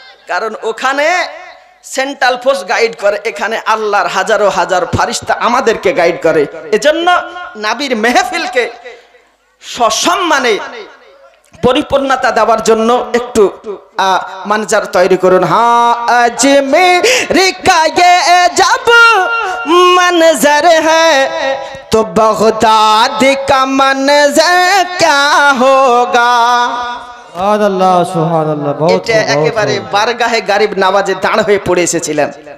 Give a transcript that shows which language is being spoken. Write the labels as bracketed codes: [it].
[bn] কারণ ওখানে central force guide করে, এখানে আল্লাহর হাজারো হাজার ফারিস্তা আমাদেরকে গাইড করে। এজন্য নাবির মেহফিলকে সসম্মানে পরিপূর্ণতা দেওয়ার জন্য একটু মানজার তৈরি করুন। [hi] হ্যাঁ আজমের কা ये जब मंजर है तो बगदाद का मंजर क्या होगा। सुभान अल्लाह सुभान अल्लाह। बहुत [bn] একেবারে বারগাহে গরিব নওয়াজে দাঁড় হয়ে পড়ে এসেছিলেন।